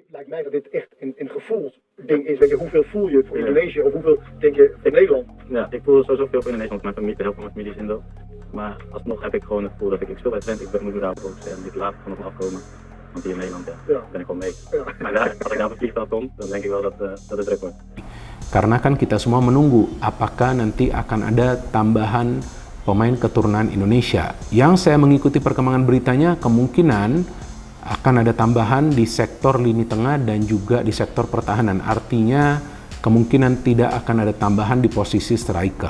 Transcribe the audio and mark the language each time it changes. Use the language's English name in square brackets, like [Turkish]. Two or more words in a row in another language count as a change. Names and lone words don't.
[Dutch] lijkt mij dat dit echt een gevoelsding is. Weet je, hoeveel voel je voor Indonesië of hoeveel denk je voor Nederland? Ja, ik voel sowieso veel voor Indonesië, want mijn familie, heel veel mijn familie is Indo. Maar alsnog heb ik gewoon het gevoel dat ik speel bij Twente, ik moet daar focussen en dit later gewoon nog afkomen. Want hier in Nederland ben ik gewoon mee. Ja. Maar daar, als ik naar een vliegveld kom, dan denk ik wel dat het druk wordt. [Indonesian] Karena kan kita semua menunggu apakah nanti akan ada tambahan pemain keturunan Indonesia. Yang saya mengikuti perkembangan beritanya, kemungkinan akan ada tambahan di sektor lini tengah dan juga di sektor pertahanan. Artinya kemungkinan tidak akan ada tambahan di posisi striker.